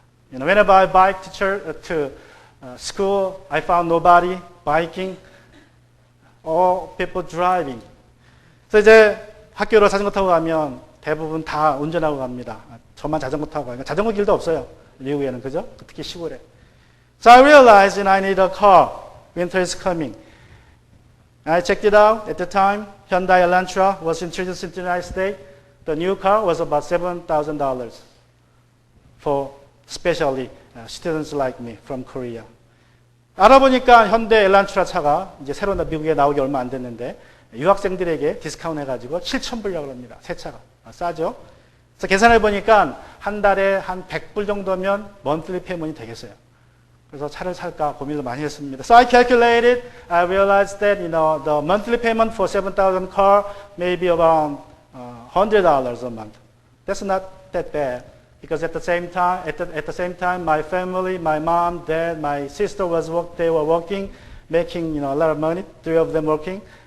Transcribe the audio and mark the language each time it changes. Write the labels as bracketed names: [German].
[English] Whenever I bike to church, to school, I found nobody biking, all people driving. [Korean] 그래서 이제 학교로 자전거 타고 가면 대부분 다 운전하고 갑니다. 저만 자전거 타고 가요. 자전거 길도 없어요. 미국에는, 그죠? 특히 시골에. [English] So I realized I need a car. Winter is coming. I checked it out. At the time, Hyundai Elantra was introduced in the United States. The new car was about $7,000 for especially students like me from Korea. [Korean] 알아보니까 현대 엘란트라 차가 이제 새로 미국에 나오기 얼마 안 됐는데 유학생들에게 디스카운트 해가지고 7,000불이라고 합니다. 새 차가. 싸죠? 그래서 계산해 보니까 한 달에 한 100불 정도면 monthly payment이 되겠어요. 그래서 차를 살까 고민을 많이 했습니다. [English] So I calculated, I realized that the monthly payment for 7,000 car may be around $100 a month. That's not that bad. Because at the same time, my family, my mom, dad, my sister they were working, making a lot of money. 3 of them working.